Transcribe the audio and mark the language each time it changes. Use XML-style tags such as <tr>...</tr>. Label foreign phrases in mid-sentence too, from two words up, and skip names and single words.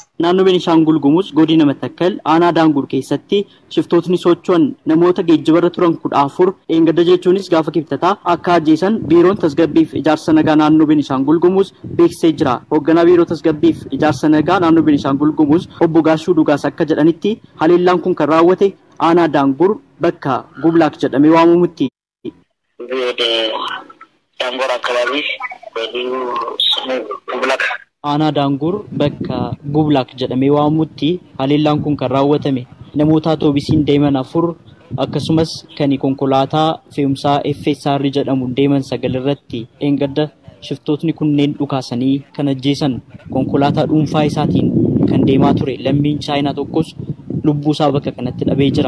<om>Naannoo Beenishaangul Gumuz godina Matakkal aanaa Daangur keessatti shiftootni socho'an namoota geejjibarra turan 14 eeggadda jechuunis gaafa kibxataa akka ajjeesan biiroon tasgabbiif ijaarsa nagaa naannoo Beenishaangul Gumuz beeksisee jira. Hoogganaa biiroo tasgabbiif ijaarsa nagaa naannoo Beenishaangul Gumuz obbo Gaashuu Dugaas akka jedhanitti haleellaan kun kan raawwate aanaa Daangur bakka Gublaak jedhamee waamamutti.</om> <am>Daangur አካባቢ በልዩ ስሙ ጉብላክ</am> <om>aanaa Daangur bakka Gublaak jedhamee waamamutti haleellaan kun kan raawwatame namoota atoobisiin deeman 4 akkasumas kan konkolaataa fe'umsaa FSR jedhamuun deeman 9 irratti eeggadda shiftootni kunneen dhukaasanii kan ajjeesan konkolaataa dhuunfaa isaatiin kan deemaa ture lammiin Chaayinaa tokkos lubbuu isaa bakka kanatti dhabee jira.</om>